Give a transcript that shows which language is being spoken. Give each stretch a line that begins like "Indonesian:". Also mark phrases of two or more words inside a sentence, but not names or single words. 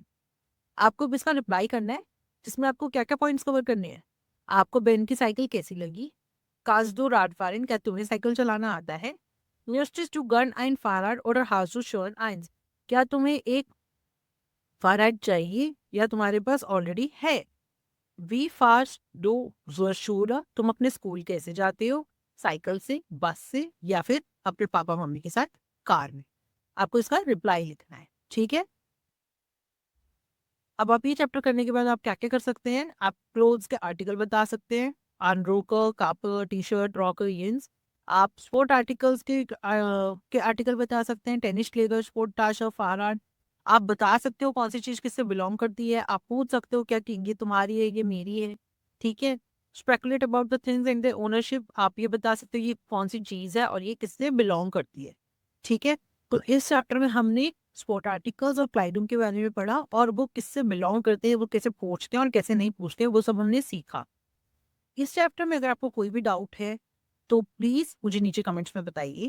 Hindi: आपको अब इसका रिप्लाई करना है जिसमें आपको क्या क्या पॉइंट्स कवर करने हैं। आपको बेन की साइकिल कैसी लगी?
German: Kannst du Rad fahren,
Hindi: क्या तुम्हें साइकिल चलाना आता है?
German: Möchtest du gern ein Fahrrad oder hast du schon eins?
Hindi: क्या तुम्हें एक फारैड चाहिए या तुम्हारे पास ऑलरेडी है?
German: Wie fährst du zur Schule,
Hindi: तुम अपने स्कूल कैसे जाते हो? साइकिल से, बस से, या फिर अपने पापा मम्मी के साथ कार में। आपको इसका रिप्लाई लिखना है। ठीक है, अब आप ये चैप्टर करने के बाद आप क्या क्या कर सकते हैं, आप क्लोथ्स के आर्टिकल बता सकते हैं, अनरोकर, कापर, टी शर्ट, रॉकर, जींस। आप
English: sport articles
Hindi: के आर्टिकल बता सकते हैं, टेनिस क्लेगर, स्पोर्ट टाशा, फारहान। आप बता सकते हो कौन सी चीज किससे बिलोंग करती है। आप पूछ सकते हो क्या कि ये तुम्हारी है, ये मेरी है। ठीक है,
English: speculate about the things and the ownership,
Hindi: आप ये बता सकते हो ये कौन सी चीज है और ये किससे बिलोंग करती है। ठीक है, तो इस चैप्टर में हमने
English: sport articles
Hindi: और क्लाइडम के बारे में पढ़ा और वो किससे बिलोंग करते हैं, वो कैसे पूछते हैं और कैसे नहीं पूछते हैं, वो सब हमने सीखा। इस चैप्टर में अगर आपको कोई भी डाउट है तो प्लीज मुझे नीचे कमेंट्स में बताइए।